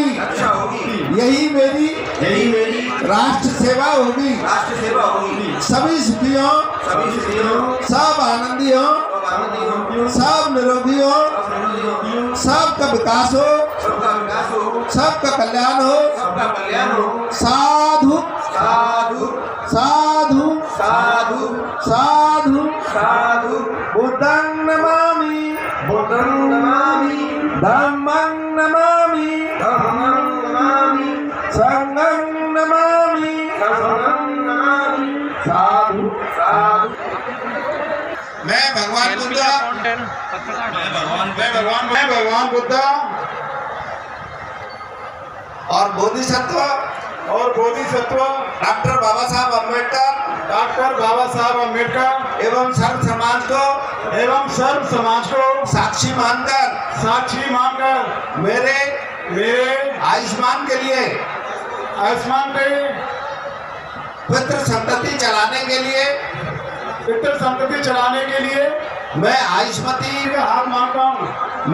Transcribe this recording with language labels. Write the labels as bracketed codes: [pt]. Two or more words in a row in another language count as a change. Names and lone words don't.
[hi] यही मेरी राष्ट्र सेवा होगी। सभी सुखियों सब आनंदी हो, सब निरोगी हो, सबका विकास हो, सबका कल्याण हो। [pi] साधु साधु साधु बुद्धं नमामि धम्मं नमामि संघं नमामि साधु। [hi] मैं भगवान बुद्ध और बोधिसत्व डॉक्टर बाबा साहब अम्बेडकर एवं सर्व समाज को साक्षी मानकर मेरे आयुष्मान के पितृ संतति चलाने के लिए मैं आयुष्मती का हाथ मांगता हूँ।